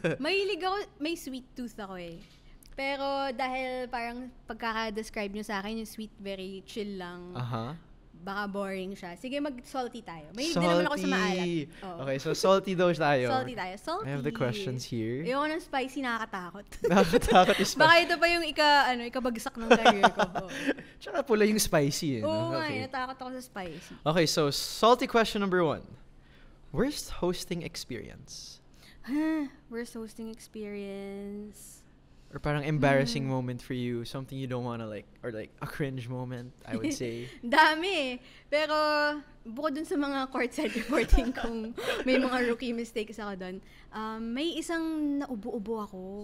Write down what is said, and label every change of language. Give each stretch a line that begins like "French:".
Filipino: Mahilig ako, may sweet tooth ako eh. Pero dahil parang pagkaka-describe nyo sa akin, yung sweet very chill lang. Baka boring siya. Sige, mag-salty tayo. Mahilig din naman ako sa maalat. Okay, so salty daw tayo. Salty tayo. Salty.
English: I have the questions here.
Filipino: Ayoko ng spicy, nakakatakot. Nakakatakot yung spicy. Baka ito pa yung ikabagsak ng career ko. Tsaka pula yung spicy. Oo nga, natakot ako sa spicy.
English: Okay, so salty question number 1. Worst hosting experience? Worst hosting experience? Or
Filipino: parang
English: embarrassing moment for you, something you don't wanna like, or like a cringe moment, I would say.
Filipino: Dami. Pero bukod dun sa mga courtside reporting kung may mga rookie mistakes ako dun, may isang naubo-ubo ako.